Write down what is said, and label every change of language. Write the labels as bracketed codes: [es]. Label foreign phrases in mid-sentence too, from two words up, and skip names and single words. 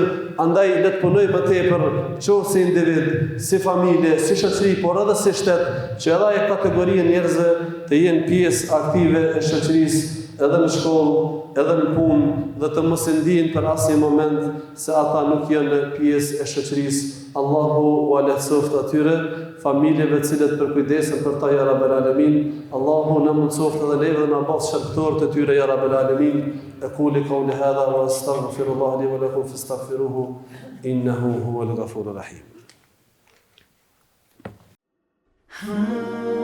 [sq] Andaj le të punojmë më tepër, qoftë si individ, si familje, si shoqëri, por edhe si shtet, që edhe ajo kategori e njerëzve të jenë pjesë aktive e shoqërisë edhe në shkollë, edhe në punë, dhe të mos e ndihin për asnjë moment se ata nuk janë pjesë e shoqërisë. Allahu u lehtësoft atyre familjeve të cilët përkujdesen për ta, [ar] ya Rabbel Alamin. [sq] Allahu na mundsoft edhe neve dhe na bëj shërbitor të tyre, [ar] يا رب العالمين. أقول قولي هذا وأستغفر الله لي ولكم فاستغفروه إنه هو الغفور الرحيم.